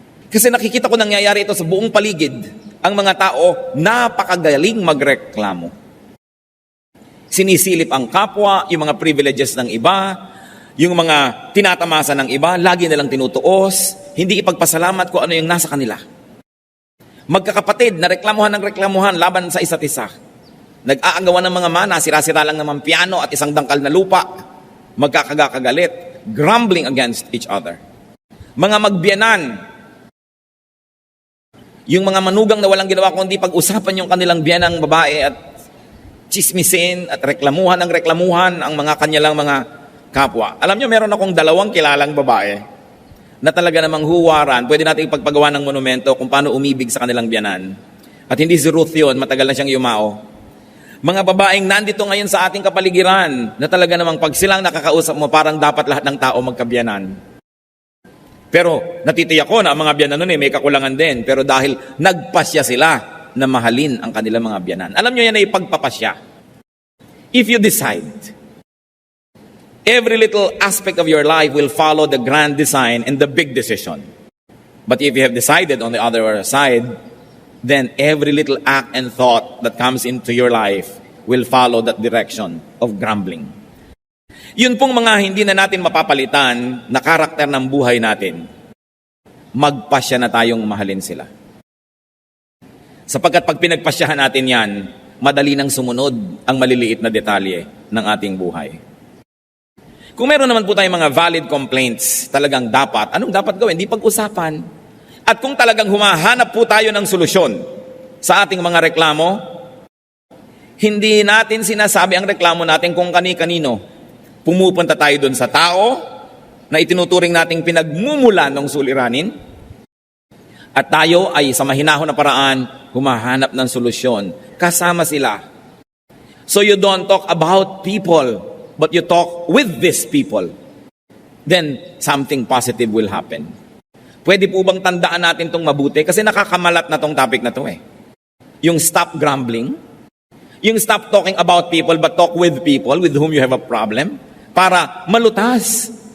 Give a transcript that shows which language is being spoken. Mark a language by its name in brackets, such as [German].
[Filipino] Kasi nakikita ko nangyayari ito sa buong paligid. Ang mga tao, napakagaling magreklamo. Sinisilip ang kapwa, yung mga privileges ng iba, Yung mga tinatamasa ng iba, lagi nilang tinutuos, hindi ipagpasalamat kung ano yung nasa kanila. Magkakapatid na reklamuhan ng reklamuhan laban sa isa't isa. Nag-aagawan ng mga mana, sira-sira lang naman piano at isang dangkal na lupa. Magkakagagalit, [English] grumbling against each other. [Filipino] Mga magbiyanan, yung mga manugang na walang ginawa kundi pag-usapan yung kanilang biyanang babae at chismisin at reklamuhan ng reklamuhan ang mga kanyalang mga kapwa. Alam nyo, meron akong 2 kilalang babae na talaga namang huwaran. Pwede natin ipagpagawa ng monumento kung paano umibig sa kanilang biyanan. At hindi si Ruth yun, matagal na siyang yumao. Mga babaeng nandito ngayon sa ating kapaligiran na talaga namang pag silang nakakausap mo, parang dapat lahat ng tao magkabiyanan. Pero natitiyak ko na ang mga biyanan nun may kakulangan din. Pero dahil nagpasya sila na mahalin ang kanilang mga biyanan. Alam nyo yan ay pagpapasya. [English] If you decide, every little aspect of your life will follow the grand design and the big decision. But if you have decided on the other side, then every little act and thought that comes into your life will follow that direction of grumbling. [Filipino] Yun pong mga hindi na natin mapapalitan na karakter ng buhay natin. Magpasya na tayong mahalin sila. Sapagkat pag pinagpasyahan natin yan, madali nang sumunod ang maliliit na detalye ng ating buhay. Kung meron naman po tayong mga [English] valid complaints, [Filipino] talagang dapat, anong dapat gawin? Di pag-usapan. At kung talagang humahanap po tayo ng solusyon sa ating mga reklamo, hindi natin sinasabi ang reklamo natin kung kani-kanino. Pumupunta tayo doon sa tao na itinuturing nating pinagmumulan ng suliranin at tayo ay sa mahinahon na paraan humahanap ng solusyon. Kasama sila. [English] So you don't talk about people, but you talk with these people. Then something positive will happen. [Filipino] Pwede po bang tandaan natin itong mabuti? Kasi nakakamalat na tong topic na to eh. [English] Yung stop grumbling, yung stop talking about people but talk with people with whom you have a problem [Filipino] para malutas.